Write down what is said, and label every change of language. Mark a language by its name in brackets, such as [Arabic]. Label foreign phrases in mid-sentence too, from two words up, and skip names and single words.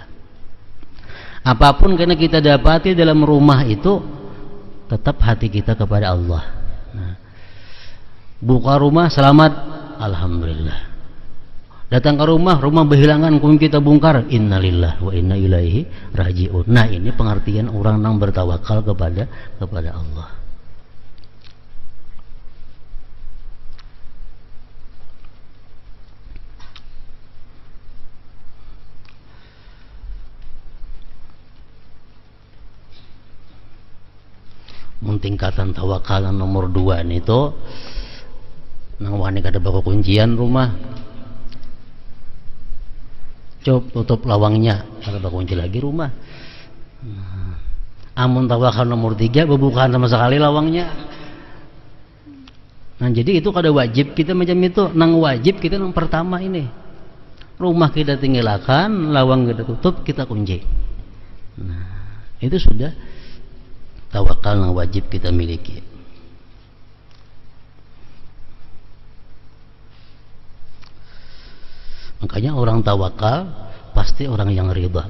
[Indonesian] Apapun karena kita dapati dalam rumah itu, tetap hati kita kepada Allah. Nah, buka rumah selamat, alhamdulillah. Datang ke rumah berhilangan kunci kita bongkar, [Arabic] innalillah wa inna ilaihi rajiun. [Indonesian] Nah, ini pengertian orang yang bertawakal kepada Allah. [Banjar] Tingkatan tawakal nomor 2 itu nang wani kada bawa kuncian rumah, tutup lawangnya, kada bawa kunci lagi rumah. Amun tawakal nomor 3 bebukaan sama sekali lawangnya. Nah, jadi itu kada wajib kita macam itu. Nang wajib kita nang pertama ini, rumah kita tinggalkan, lawang kita tutup, kita kunci. [Indonesian] Nah, itu sudah tawakal yang wajib kita miliki. Makanya orang tawakal pasti orang yang ridha.